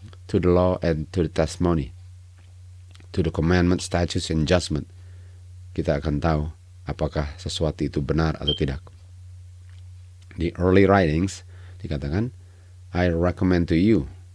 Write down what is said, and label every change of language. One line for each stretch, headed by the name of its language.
English: To the law and to the testimony. To the commandment, statutes, and judgment.
Indonesian: Kita akan tahu apakah sesuatu itu benar atau tidak. Di early writings dikatakan,
English: I recommend to you.